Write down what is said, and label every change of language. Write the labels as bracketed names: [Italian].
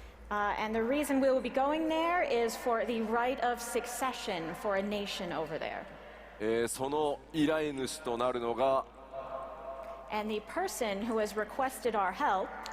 [English] And the reason we will be going there is for the right of succession for a nation over there. [Japanese] その依頼主となるのが [English] And the person who has requested our help